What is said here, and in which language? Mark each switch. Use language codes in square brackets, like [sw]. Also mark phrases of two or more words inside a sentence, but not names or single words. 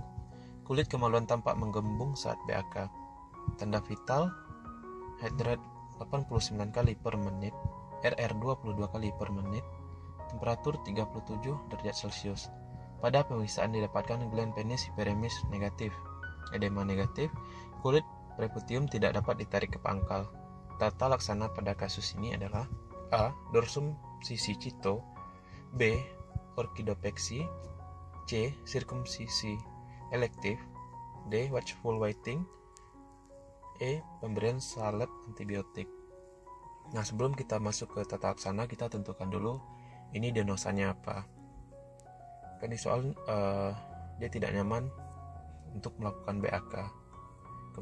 [id] Kulit kemaluan tampak menggembung saat BAK. Tanda vital, [en] heart rate [id] 89 kali per menit, RR 22 kali per menit, temperatur 37 derajat Celcius. Pada pemeriksaan didapatkan gland penis hiperemis negatif, edema negatif, kulit preputium tidak dapat ditarik ke pangkal. Tata laksana pada kasus ini adalah A. Dorsum sisi cito, B. Orkidopeksi, C. Sirkumsisi elektif, [en] D. Watchful waiting, [id] E. Pemberian salep antibiotik. Nah, sebelum kita masuk ke tata laksana, kita tentukan dulu ini diagnosanya apa. Kan di soal dia tidak nyaman untuk melakukan BAK.